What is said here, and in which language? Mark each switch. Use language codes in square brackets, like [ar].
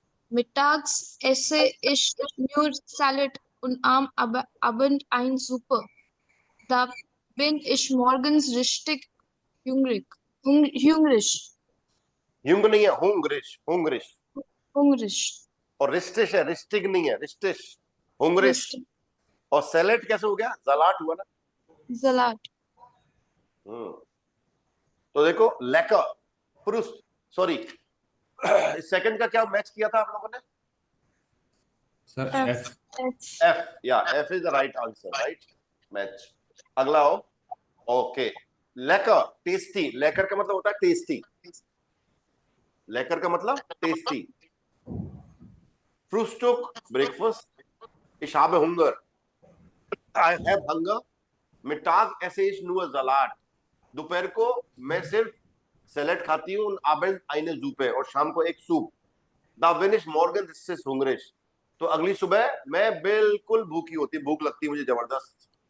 [de] Mittags esse ich nur Salat und am Abend ein Suppe. Da bin ich morgens richtig hungrig. Hungrig. [hi] ह्यूंग नहीं है, हुंग्रिश। [de] हुंग्रिश Hungrig. [hi] और रिस्टिश है, रिस्टिग नहीं है, रिस्टिश। [de] हुंग्रिश। Richtig. [hi] और सैलेड कैसे हो गया? जलाट हुआ ना। [de] Salat. [hi] तो देखो लेकर पुरुष, सॉरी सेकंड का क्या मैच किया था आप लोगों ने? [en] Sir, F. F. [hi] एफ, या [en] F is the right answer, right match. [hi] अगला हो। ओके लेकर टेस्टी। लेकर का मतलब होता है टेस्टी। लेकर का मतलब tasty. [de] फ्रूस्टुक ब्रेकफास्ट. Ich habe Hunger. [en] I have hunger. [de] Mittag esse ich nur Salat. [hi] दोपहर को मैं सिर्फ सैलेड खाती हूँ. [de] Abend eine Suppe. [hi] और शाम को एक soup. [de] Da bin ich morgens ist es hungrig. [hi] तो अगली सुबह मैं बिल्कुल भूखी होती, भूख लगती है मुझे जबरदस्त.